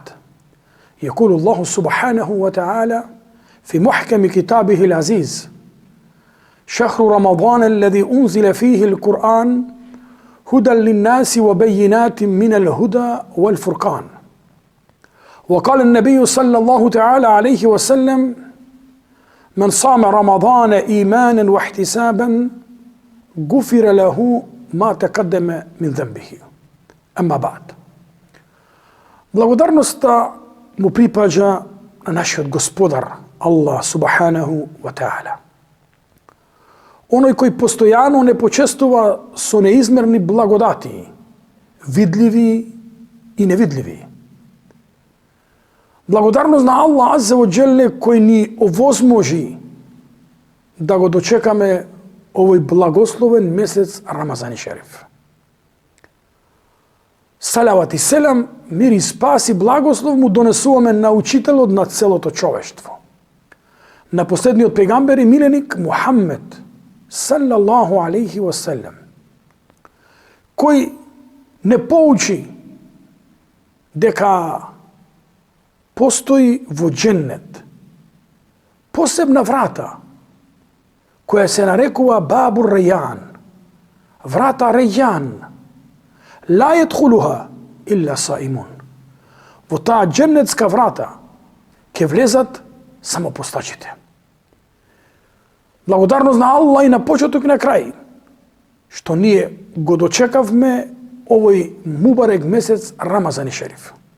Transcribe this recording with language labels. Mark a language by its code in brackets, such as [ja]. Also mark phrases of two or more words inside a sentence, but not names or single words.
[ar] يقول الله سبحانه وتعالى في محكم كتابه العزيز: شهر رمضان الذي أنزل فيه القرآن هدى للناس وبينات من الهدى والفرقان. وقال النبي صلى الله تعالى عليه وسلم: من صام رمضان إيمانا واحتسابا غفر له ما تقدم من ذنبه. أما بعد. [mk] Благодарност му припаѓа на нашиот Господар, [ar] الله سبحانه وتعالى. [mk] Оној кој постојано не почестува со неизмерни благодати, видливи и невидливи. Благодарност на [ar] الله عز وجل [mk] кој ни овозможи да го дочекаме овој благословен месец Рамазан Шериф. Салават и селам, мир и спас и благослов му донесуваме на учителот на целото човештво, на последниот пегамбер и миленик Мухаммед [ar] صلى الله عليه وسلم, [mk] кој не поучи дека постои во дженнет посебна врата која се нарекува Бабу Рајан, врата Рајан, [ar] لا يدخلها إلا صائم. [mk] Во таа дженнетска врата ќе влезат само постачите. Благодарност на Аллах и на почеток и на крај, што ние го дочекавме овој мубарек месец Рамазан Шериф.